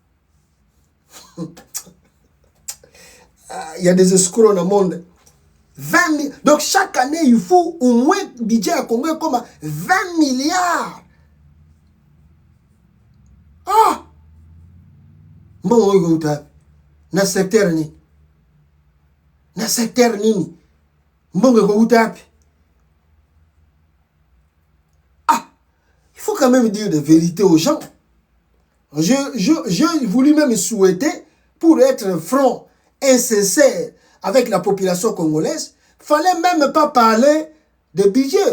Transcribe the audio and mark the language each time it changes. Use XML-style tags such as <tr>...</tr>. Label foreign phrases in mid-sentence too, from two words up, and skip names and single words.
<fr>Il y a des escrocs dans le monde. 20 milliards. Donc chaque année, il faut au moins budget à Congo comme 20 milliards. Ah! Bon, on va</fr> <ln>na secteur ni. Na secteur nini.</ln> <fr>Bon, on va il faut quand même dire des vérités aux gens. J'ai voulu même souhaiter, pour être franc et sincère avec la population congolaise, fallait même pas parler de budget.</fr>